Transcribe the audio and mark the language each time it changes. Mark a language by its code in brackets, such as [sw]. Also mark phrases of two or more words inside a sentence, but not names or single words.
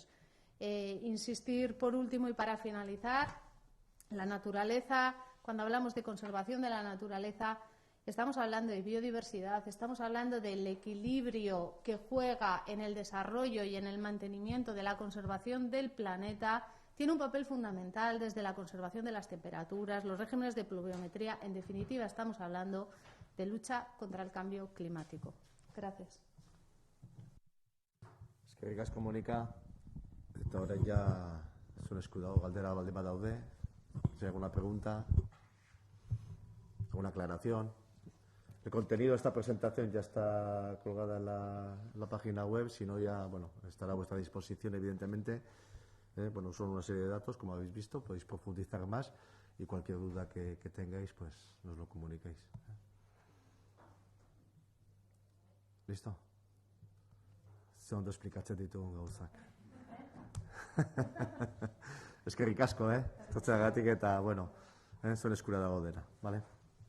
[es] Insistir, por último y para finalizar, la naturaleza, cuando hablamos de conservación de la naturaleza, estamos hablando de biodiversidad, estamos hablando del equilibrio que juega en el desarrollo y en el mantenimiento de la conservación del planeta. Tiene un papel fundamental desde la conservación de las temperaturas, los regímenes de pluviometría. En definitiva, estamos hablando de lucha contra el cambio climático. Gracias. [eu] Eskerrik asko, Mónica. Eta orain ja zuen esku dago galdera baldin badaude. [es] Si hay alguna pregunta, alguna aclaración. El contenido de esta presentación ya está colgada en la página web, si no ya, bueno, estará a vuestra disposición, evidentemente. Bueno, son una serie de datos, como habéis visto, podéis profundizar más, y cualquier duda que tengáis, pues nos lo comuniquéis. ¿Listo? [eu] Ze ondo esplikatzen ditugun gauzak. Eskerrik asko, etortzeagatik, eta, bueno, zuen eskura dago dena, vale?